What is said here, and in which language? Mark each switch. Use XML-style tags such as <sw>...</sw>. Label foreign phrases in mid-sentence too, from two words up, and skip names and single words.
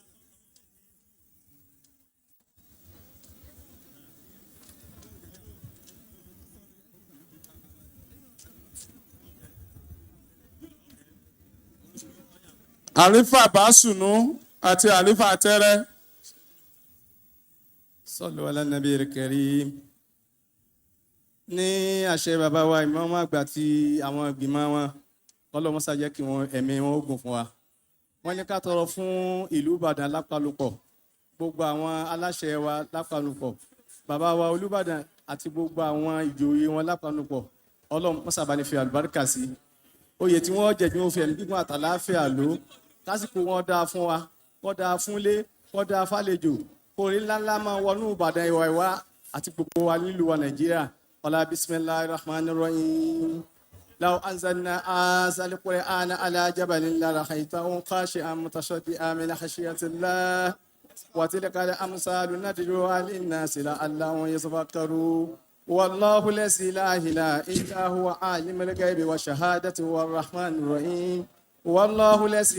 <yo>Àlífà Básùnú àti àlífà Tẹ́rẹ́.</yo> <ar>صلوا على النبي الكريم.</ar> <yo>Ní àṣẹ bàbá wa ìmáàmù àgbà àti àwọn ìgbìmọ̀ wọn, Ọlọ́mọsá jẹ́ kí ẹ̀mí wọn ó gùn fún wa. Wọ́n ní ká tọrọ fún ìlú Ìbàdàn lápapọ̀, gbogbo àwọn aláṣẹ wa lápapọ̀, bàbá wa Olúbàdàn àti gbogbo àwọn ìjòyè wọn lápapọ̀. Ọlọ́mọsá bá ní fi àlùbáríkà sí. Oyè tí wọ́n jẹ, tí wọ́n fi ẹ̀mí gígùn àtàláfíà lò, lásìkò wọn dáa fún wa, wọ́n dáa fúnlé, wọ́n dáa fàlejò, orí ńláńlá máa wọnú Ìbàdàn ìwà àti gbogbo wa nílùú wa Nàìjíríà.</yo> <ar>Ọlá بسم الله الرحمن الرحيم. لو أنزلنا هذا القرآن على جبل لرأيته خاشعا متصدعا من خشية الله وتلك الأمثال ندعوها للناس لعلهم يتفكرون والله الذي لا إله إلا هو عالم الغيب والشهادة هو الرحمن الرحيم والله الذي</ar>